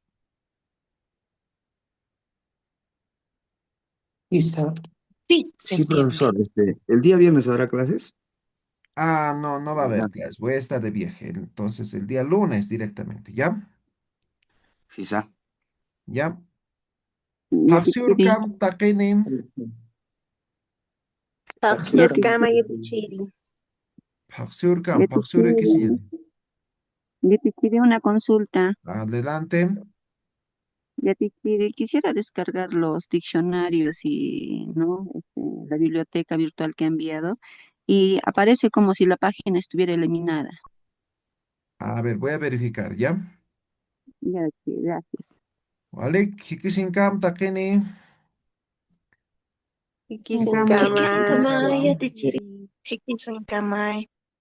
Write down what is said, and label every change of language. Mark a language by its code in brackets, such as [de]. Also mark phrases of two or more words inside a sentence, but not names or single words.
[es] Isa, Sí, se Sí, entiende. profesor, ¿el día viernes habrá clases? Ah, no, no va a haber Ya, clase. Voy a estar de viaje. Entonces, el día lunes directamente. ¿Ya? quizá. ¿Ya? Yatichiri, [ay] Paqsiurkam taqinim. Paxiurcam, yati, Paqsurkama yatichiri. Paqsiurkam. Paqsiure, ¿qué yatichiri, [es] señal? yatichiri, una consulta. Adelante. Yatichiri, quisiera descargar los diccionarios y no la biblioteca virtual que ha enviado y aparece como si la página estuviera eliminada. A ver, voy a verificar, ¿ya? Ya, que gracias. ¿Vale? [ay] Kikisinkam taqini. Kikisinkama Kikisinkama. yatichiri. Hikisankamay.